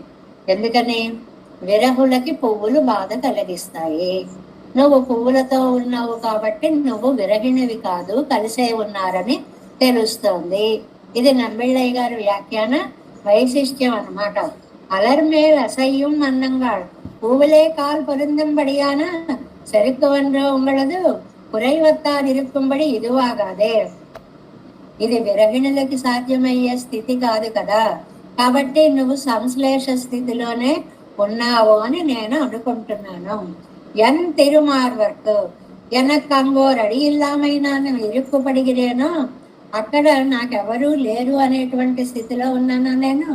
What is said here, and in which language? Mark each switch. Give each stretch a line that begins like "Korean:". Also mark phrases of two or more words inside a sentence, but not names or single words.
Telugu: ఎందుకని విరహులకి పువ్వులు బాధ కలిగిస్తాయి. నువ్వు పువ్వులతో ఉన్నావు కాబట్టి నువ్వు విరహిణివి కాదు, కలిసే ఉన్నారని తెలుస్తోంది. ఇది నమ్మిళ్ళయ్య గారి వ్యాఖ్యాన వైశిష్ట్యం అన్నమాట.
Tamil: அலர்மேல் அசஹ்யம் அன்னங்காடு பூவிலே கால் பொருந்தும்படியான செருக்கு ஒன்று உங்களது குறைவத்தால் இருக்கும்படி இதுவாகாదే.
Telugu: ఇది విరహిణులకి సాధ్యమయ్యే స్థితి కాదు కదా, కాబట్టి నువ్వు సంశ్లేష స్థితిలోనే ఉన్నావు అని నేను అనుకుంటున్నాను.
Tamil: என் திருமார்வர்க்கு எனக்கு அங்கோர் அடி இல்லாமை
Telugu: నేను ఇరుక్కుపడిగిరేనో అక్కడ నాకెవరూ లేరు అనేటువంటి స్థితిలో ఉన్నాను నేను.